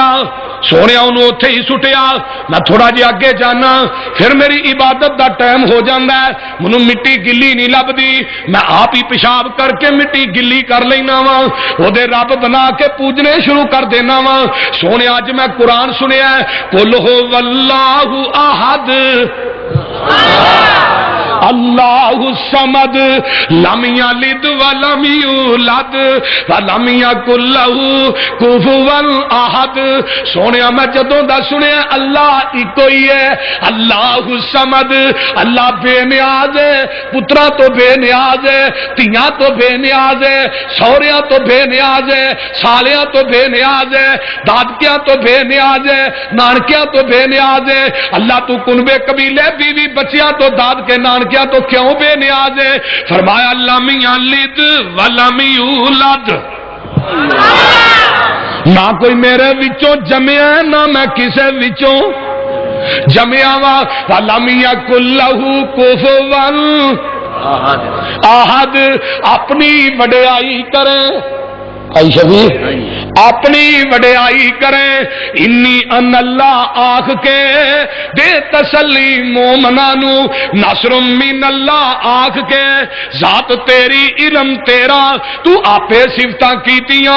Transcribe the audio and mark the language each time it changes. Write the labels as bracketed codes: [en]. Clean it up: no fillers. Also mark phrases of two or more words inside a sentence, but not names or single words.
[pa] سونے انہوں نے اوتھے ہی سٹیا۔ میں تھوڑا جیہا اگے جانا فیر میری عبادت کا ٹائم ہو جاتا ہے، مینوں مٹی گلی نہیں لبھدی، میں آپ ہی پیشاب کر کے مٹی گلی کر لینا واں، اودے رب بنا کے پوجنے شروع کر دینا واں. سونے اج میں قرآن سنیا [ar] قل هو والله أحد الله صمد لم يلد ولم يولد ولم يكن له كفوا أحد. [pa] سوہنیا میں جدوں دا سنیا اللہ اکو ہی ہے, [ar] الله صمد, [pa] اللہ بے نیاز ہے، پترا توں بے نیاز ہے، تیاں توں بے نیاز ہے، سوہریاں توں بے نیاز ہے، سالیاں توں بے نیاز ہے، دادکیاں توں بے نیاز ہے، نانکیاں توں بے نیاز ہے. اللہ توں کنبے قبیلے بیوی بچیاں توں دادکے نانکیاں توں کیوں بے نیاز ہے? [ar] فرمایا لم يلد ولم يولد, [pa] نہ کوئی میرے وچوں جمیا نہ میں کسے وچوں جمیا واں. [ar] ولم يكن له كفوا أحد. [pa] اپنی وڈیائی کریں آئی شبیر، اپنی وڈیائی کریں [ar] إني الله [pa] آکھ کے دے تسلی مومناں نوں, [ar] نصر من الله [pa] آکھ کے ذات تیری علم تیرا توں آپے صفتاں کیتیاں.